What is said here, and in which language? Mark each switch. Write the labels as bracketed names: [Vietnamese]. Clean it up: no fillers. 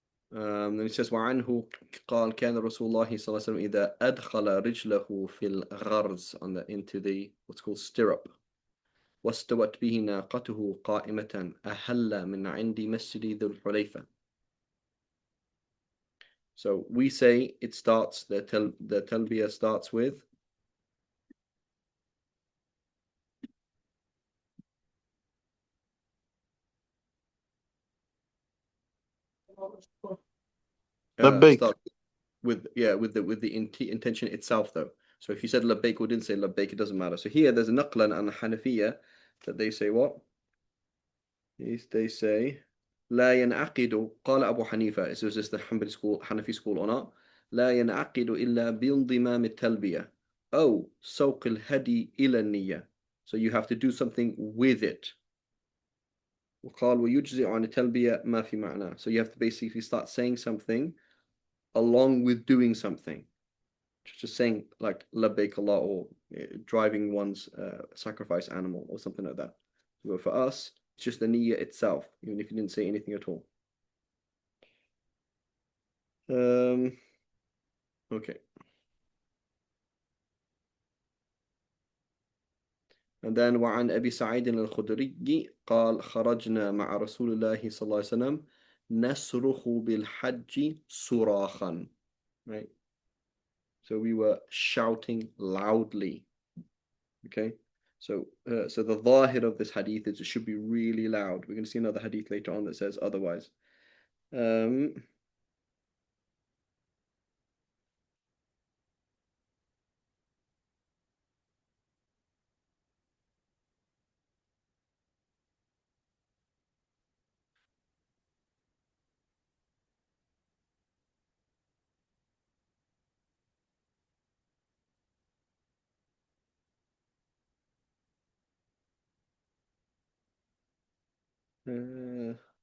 [English] Then he says [Arabic] وعنه قال كان رسول الله صلى الله عليه وسلم إذا أدخل رجله في الغرز [English] into the what's called stirrup [Arabic] واستوت به ناقته قائمة أهل من عند مسجد ذو الحليفة. [English] So we say it starts, the talbiyah starts with start with the intention itself though. So if you said labbaik or didn't say labbaik, it doesn't matter. So here there's a naqlan and a Hanafiya that they say what? They say [Arabic] لا ينعقد قال أبو حنيفة. [English] Is this the Hanbali school, Hanafi school or not? [Arabic] لا ينعقد إلا بانضمام التلبية أو سوق الهدي إلى النية. [English] So you have to do something with it. [Arabic] وقال ويجزئ عن التلبية ما في معنى. [English] So you have to basically start saying something along with doing something. Just saying like labbaik Allah or driving one's sacrifice animal or something like that. But for us, it's just the niyyah itself, even if you didn't say anything at all. Okay. And then [Arabic] وعن أبي سعيد الخدري قال خرجنا مع رسول الله صلى الله عليه وسلم نصرخ بالحج صراخا. [English] Right. So we were shouting loudly. Okay. So the zahir of this hadith is it should be really loud. We're going to see another hadith later on that says otherwise. Um, doesn't